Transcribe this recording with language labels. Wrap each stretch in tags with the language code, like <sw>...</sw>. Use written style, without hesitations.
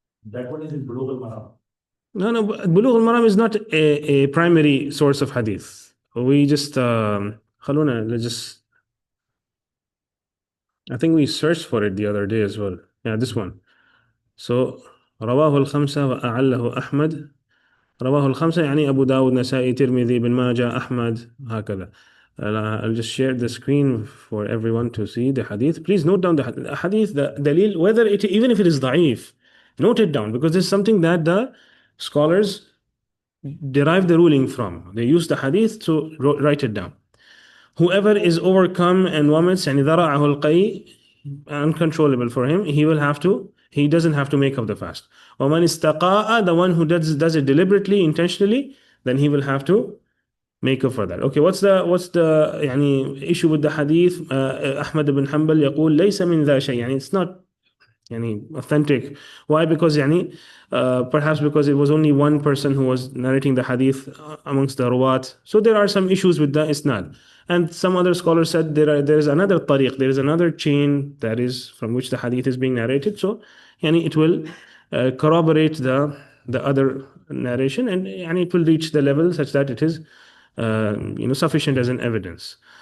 <en>That one is in Bulugh al-Maram. No, Bulugh al-Maram is not a primary source of hadith. We just let's just, I think we searched for it the other day as well. Yeah, this one.</en> <ar>So رواه الخمسة وأعله أحمد. رواه الخمسة يعني أبو داود نسائي ترمذي بن ماجه أحمد هكذا.</ar> <en>I'll just share the screen for everyone to see the hadith. Please note down the hadith, the dalil, whether even if it is da'if, note it down, because this is something that the scholars derive the ruling from. They use the hadith to write it down. Whoever is overcome and vomits and</en> <ar>ذرعه القيء,</ar> <en>uncontrollable for him, he doesn't have to make up the fast.</en> <ar>وَمَنْ اسْتَقَاءَ,</ar> <en>the one who does it deliberately, intentionally, then he will have to make up for that. Okay, what's the يعني issue with the hadith?</en> <ar>Ahmad ibn Hanbal يقول ليس من ذا شيء, يعني</ar> <en>it's not</en> <ar>يعني authentic.</ar> <en>Why? Because يعني perhaps because it was only one person who was narrating the hadith amongst the ruwat. So there are some issues with the isnad. And some other scholars said there is another tariq, there is another chain that is from which the hadith is being narrated. So يعني it will corroborate the other narration, and يعني it will reach the level such that it is sufficient as an evidence.</en>